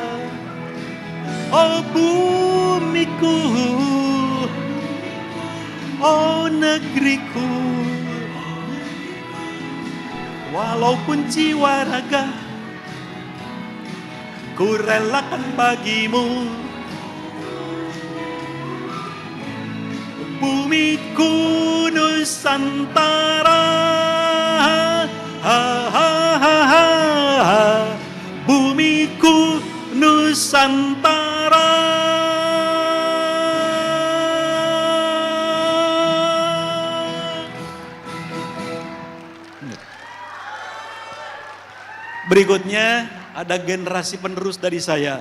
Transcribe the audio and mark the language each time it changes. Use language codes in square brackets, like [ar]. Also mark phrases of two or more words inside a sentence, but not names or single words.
[id] Oh bumiku, oh negeriku, walaupun jiwa raga ku relakan bagimu. Bumiku Nusantara, ha, ha, ha, ha, ha. Bumiku Nusantara. Berikutnya ada generasi penerus dari saya.